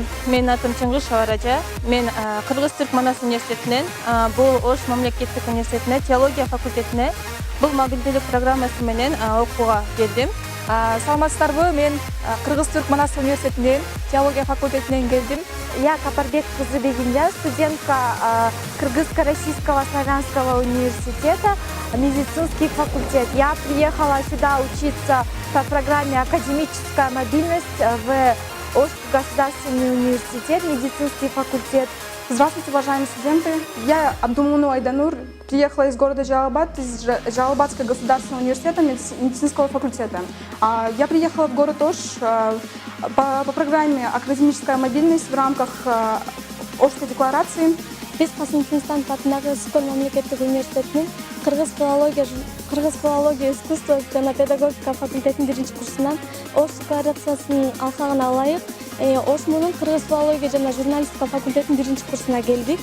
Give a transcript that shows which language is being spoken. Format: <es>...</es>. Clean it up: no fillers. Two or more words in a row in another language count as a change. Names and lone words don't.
<ky>Менин атым Чыңгыз Шабаража. Мен Кыргыз-Түрк Манас университетинен, бул Ош мамлекеттик университетине теология факультетине бул мобилдүүлүк программасы менен окууга келдим. Саламатсыздарбы? Мен Кыргыз-Түрк Манас университетинен теология факультетинен келдим.</ky> <ru>Я Капарбек кызы Бегинжа, студентка Кыргызско-Российского славянского университета, медицинский факультет. Я приехала сюда учиться по программе «Академическая мобильность» в Ошский государственный университет, медицинский факультет. Здравствуйте, уважаемые студенты. Я Абдумунова Айданур, приехала из города Жалал-Абад, из Жалал-Абадского государственного университета медицинского факультета. Я приехала в город Ош по программе «Академическая мобильность» в рамках Ошской декларации.</ru> <ky>Биз Касым Кинстантов атындагы Сколь мамлекеттик университетинин кыргыз филология искусство жана педагогика факультетинин 1-курсунан Ош декларациясынын алкагына ылайык Ошмунун кыргыз филология жана журналистика факультетинин 1-курсуна келдик.</ky>